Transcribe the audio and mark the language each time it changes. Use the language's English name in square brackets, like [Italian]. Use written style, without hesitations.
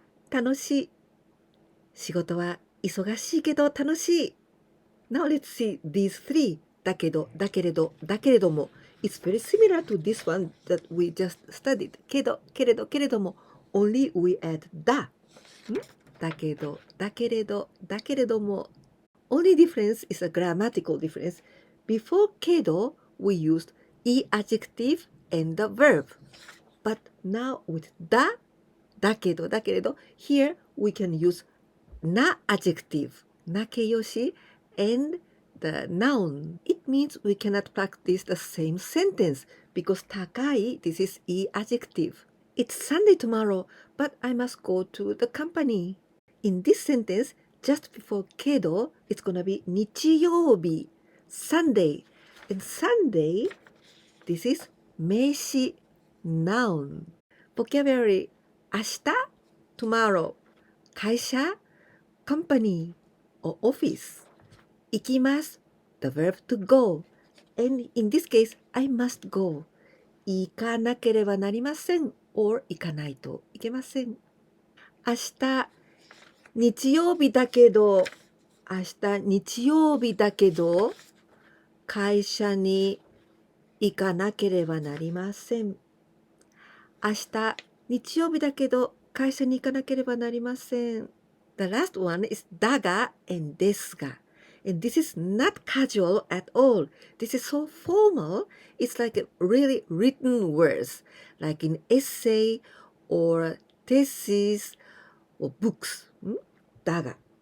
[Japanese] 楽しい仕事は忙しいけど楽しい [English] Now let's see these three [Japanese] だけど、だけれど、だけれども [English] It's very similar to this one that we just studied [Japanese] けど、けれど、けれども [English] Only we add だ [Japanese] dakedo, dakeredo, dakeredomo. [English] Only difference is a grammatical difference. Before kedo, we used e adjective and the verb. But now with da, dakedo, dakeredo, here we can use na adjective, nakeyoshi, and the noun. It means we cannot practice the same sentence because takai, this is e adjective. It's Sunday tomorrow, but I must go to the company. In this sentence, just before kedo, it's gonna be nichiyoubi, Sunday. And Sunday, this is meishi, noun. Vocabulary, 明日 tomorrow, 会社 company or office. 行きます the verb to go. And in this case, I must go. [Japanese] 行かなければなりません or 行かないといけません。明日日曜日だけど、明日日曜日だけど、会社に行かなければなりません。明日日曜日だけど、会社に行かなければなりません。 [English] The last one is daga and desu and this is not casual at all. This is so formal. It's like a really written words, like in essay or thesis or books. Daga.